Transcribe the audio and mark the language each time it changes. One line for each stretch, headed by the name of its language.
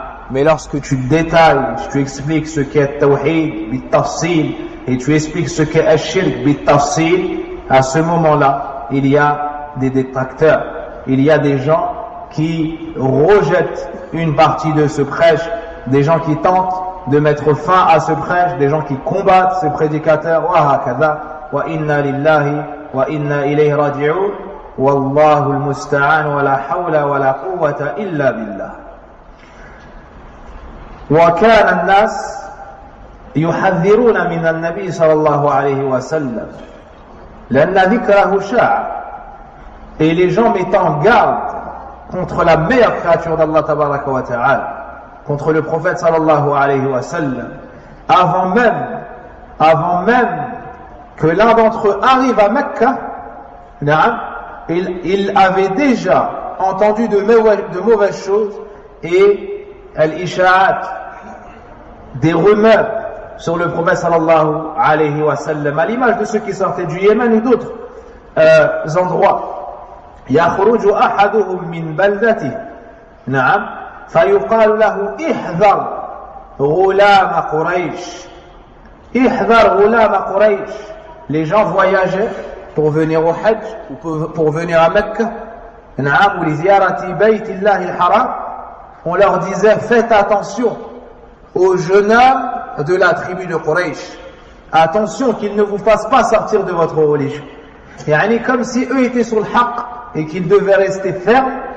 French: Mais lorsque tu détailles, tu expliques ce qu'est Tawhid, bit-tafsil, et tu expliques ce qu'est Ash-Shirk, bit-tafsil, à ce moment-là, il y a des détracteurs, il y a des gens qui rejettent une partie de ce prêche, des gens qui tentent de mettre fin à ce prêche, des gens qui combattent ce prédicateur,
Arabic: wa hakadha, wa inna lillahi wa inna ilayhi raji'un, wallahu al-musta'an, wa la hawla wa la quwwata illa billah. وكان الناس يحذرون من النبي صلى الله عليه وسلم لأن ذكره شاع.
French: Et les gens mettent en garde contre la meilleure créature d'Allah tabaraka wa ta'ala, contre le prophète sallallahu alayhi wa sallam, avant même que l'un d'entre eux arrive à Mecca, il avait déjà entendu de mauvaises choses et al-isha'at, des rumeurs sur le prophète sallallahu alayhi wa sallam, à l'image de ceux qui sortaient du Yémen ou d'autres endroits.
Arabic: يخرج أحدهم من بلدته نعم فيقال له احذر غلام قريش احذر غلام قريش.
French: Les gens voyageaient pour venir au Hajj ou pour venir à Mecca, نعم, ou
Arabic: li ziyarati bayt Allah al-haram.
French: On leur disait, faites attention aux jeunes hommes de la tribu de Quraysh. Attention qu'ils ne vous fassent pas sortir de votre religion. Yani comme si eux étaient sur le haqq et qu'ils devaient rester fermes.